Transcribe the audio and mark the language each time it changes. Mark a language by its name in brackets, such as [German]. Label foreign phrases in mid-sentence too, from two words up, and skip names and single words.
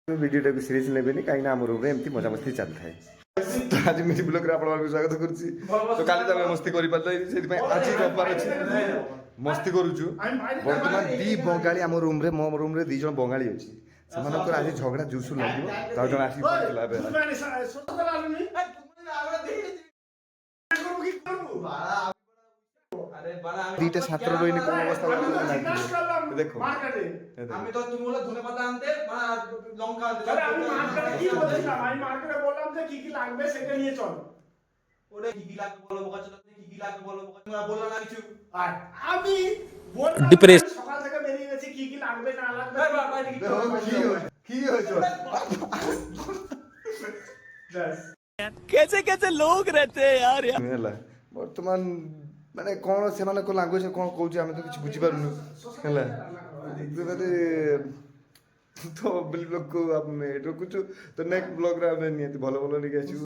[Odia] ভিডিওটাକୁ ସିରିୟସ୍ ନେବେନି କାହିଁକିନା ଆମ ରୁମ୍ରେ ଏମିତି ମଜାମସ୍ତି ଚାଲିଥାଏ। ତ ଆଜି ମିନି ବ୍ଲଗ୍ରେ ଆପଣମାନଙ୍କୁ ସ୍ୱାଗତ କରୁଛି। ତ କାଲି ତ ଆମେ ମସ୍ତି କରିପାରିଲେ ସେଥିପାଇଁ ଆଜି ରବିବାର ଅଛି ମସ୍ତି କରୁଛୁ। ବର୍ତ୍ତମାନ ଦି ବଙ୍ଗାଳୀ ଆମ ରୁମ୍ରେ ମୋ ରୁମ୍ରେ 2 ଜଣ ବଙ୍ଗାଳୀ ଅଛି। ସେମାନଙ୍କର ଆଜି ଝଗଡ଼ା ଜୁସୁ ଲାଗିବ। ଆଉ ଜଣେ ଆସିକି ପହଞ୍ଚିଲା ଏବେ। [Bangla] দুইটা ছাত্র রইনি কোন অবস্থা দেখো আমি তো তুমি বলে ধনে পাতা আনতে লঙ্কা আনতে আরে আমি মার্কেটে কি বলছিলাম আমি মার্কেটে বললাম যে কি কি লাগবে সেটা নিয়ে চল ওরে কি কি লাগবে বলো বোকা চলো কি কি লাগবে বলো বোকা তোমরা বললা না কিছু আর আমি বললাম সকাল থেকে বেরিয়ে গেছি কি কি লাগবে না লাগবে কি হয়েছে [Hindi] कैसे कैसे लोग रहते हैं यार [Odia] ହେଲା ବର୍ତ୍ତମାନ ମାନେ କ'ଣ ସେମାନଙ୍କ ଲାଙ୍ଗୁଏଜ କ'ଣ କହୁଛି ଆମେ ତ କିଛି ବୁଝିପାରୁନୁ ହେଲା ମାନେ ତ ବ୍ଲଗ୍କୁ ଆମେ ରଖୁଛୁ ତ ନେକ୍ସଟ ବ୍ଲଗ୍ରେ ଆମେ ନିହାତି ଭଲ ଭଲ ନେଇକି ଆସିବୁ।